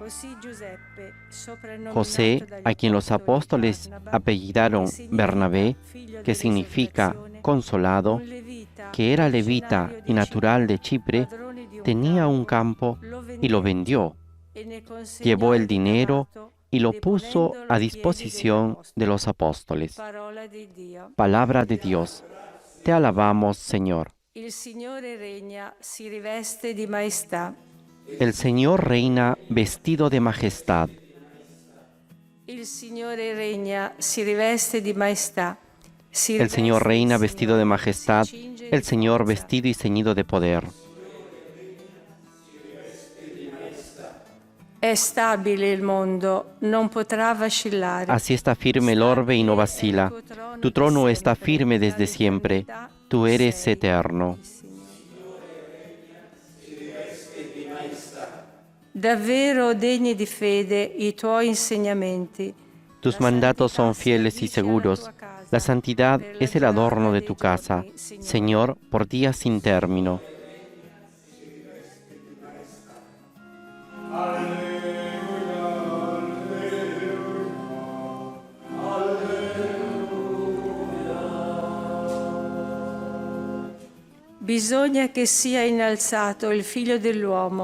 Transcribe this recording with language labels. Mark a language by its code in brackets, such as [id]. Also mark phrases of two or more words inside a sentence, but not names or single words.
[es] José, a quien los apóstoles apellidaron Bernabé, que significa consolado, que era levita y natural de Chipre, tenía un campo y lo vendió. Llevó el dinero y lo puso a disposición de los apóstoles. Palabra de Dios. Te alabamos, Señor. [it] Il Signore regna, si riveste di maestà. [es] El Señor reina vestido de majestad. [it] Il Signore regna, si riveste di maestà. [es] El Señor reina vestido de majestad, el Señor vestido y ceñido de poder. [it] È stabile il mondo, non potrà vacillare. [es] Así está firme el orbe y no vacila. Tu trono está firme desde siempre. Tú eres eterno. [it] Davvero degni di fede i tuoi insegnamenti. [es] Tus mandatos son fieles y seguros. La santidad es el adorno de tu casa, Señor, por días sin término. [it] Bisogna che sia innalzato il Figlio dell'uomo.